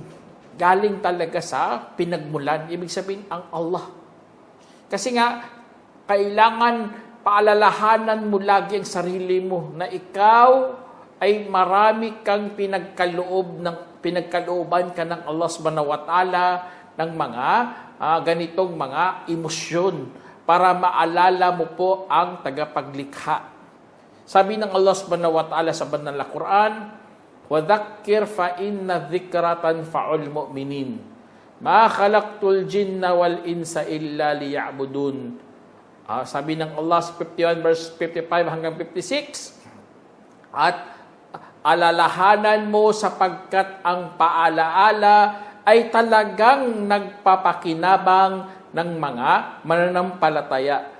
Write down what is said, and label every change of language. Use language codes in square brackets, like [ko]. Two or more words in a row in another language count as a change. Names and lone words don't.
[tl] Galing talaga sa pinagmulan. Ibig sabihin, ang Allah. Kasi nga, kailangan paalalahanan mo lagi ang sarili mo na ikaw ay marami kang pinagkalooban ka ng Allah [ar] سبحانه وتعالى [tl] ng mga ganitong mga emosyon para maalala mo po ang tagapaglikha. Sabi ng Allah [ar] سبحانه وتعالى [tl] sa banal na Quran, [ar] وَذَكِّرْ فَإِنَّ الذِّكْرَ تَنْفَعُ الْمُؤْمِنِينَ مَا خَلَقْتُ الْجِنَّ وَالْإِنسَ إِلَّا لِيَعْبُدُونَ. [tl] Sabi ng Allah sa 51 verse 55 hanggang 56, at alalahanan mo sapagkat ang paalaala ay talagang nagpapakinabang ng mga mananampalataya.